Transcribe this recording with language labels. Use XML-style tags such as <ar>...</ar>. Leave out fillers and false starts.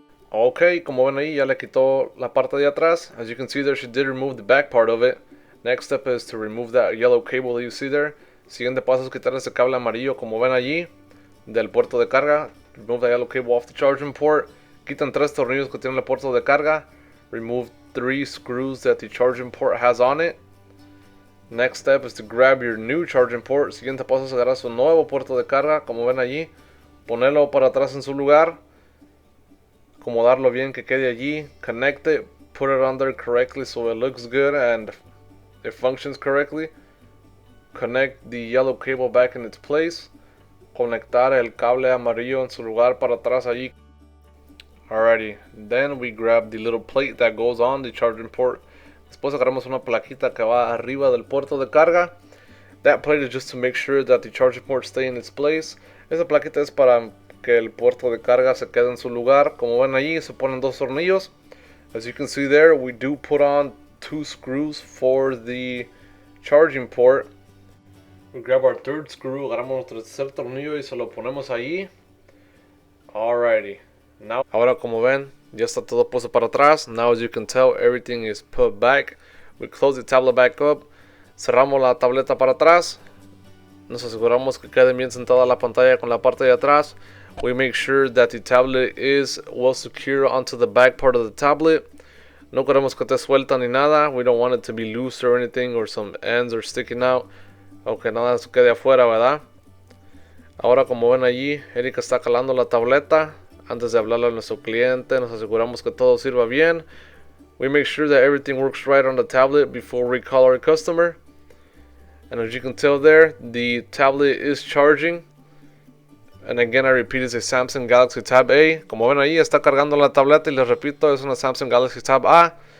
<es>Ok, como ven ahí, ya le quitó la parte de atrás.</es> <en>As you can see there, she did remove the back part of it. Next step is to remove that yellow cable that you see there.</en> <es>Siguiente paso es quitar ese cable amarillo, como ven allí, del puerto de carga.</es> <en>Remove the yellow cable off the charging port.</en> <es>Quitan 3 tornillos que tienen el puerto de carga.</es> <en>Remove 3 screws that the charging port has on it. Next step is to grab your new charging port.</en> <es>Siguiente paso es agarrar su nuevo puerto de carga, como ven allí. Ponerlo para atrás en su lugar. Acomodarlo bien que quede allí.</es> <en>Connect it. Put it on there correctly so it looks good and it functions correctly. Connect the yellow cable back in its place.</en> <es>Conectar el cable amarillo en su lugar para atrás allí.</es> <en>Alrighty. Then we grab the little plate that goes on the charging port.</en> <es>Después agarramos una plaquita que va arriba del puerto de carga.</es> <en>That plate is just to make sure that the charging port stay in its place.</en> <es>Esa plaquita es para que el puerto de carga se quede en su lugar. Como ven allí, se ponen 2 tornillos.</es> <en>As you can see there, we do put on 2 screws for the charging port. We grab our 3rd screw,</en> <es>agarramos nuestro tercer tornillo y se lo ponemos allí. Alrighty. Now, ahora como ven, ya está todo puesto para atrás.</es> <en>Now as you can tell, everything is put back. We close the tablet back up.</en> <es>Cerramos la tableta para atrás. Nos aseguramos que quede bien sentada la pantalla con la parte de atrás.</es> <en>We make sure that the tablet is well secure onto the back part of the tablet.</en> <es>No queremos que esté suelta ni nada.</es> <en>We don't want it to be loose or anything, or some ends are sticking out.</en> <es>Aunque nada se quede afuera, ¿verdad? Ahora, como ven allí, Erika está calando la tableta Antes de hablarle a nuestro cliente, nos aseguramos que todo sirva bien.</es> <en>We make sure that everything works right on the tablet before we call our customer. And as you can tell there, the tablet is charging. And again, I repeat, it's a Samsung Galaxy Tab A.</en> <es>Como ven ahí, está cargando la tableta y les repito, es una Samsung Galaxy Tab A.</es>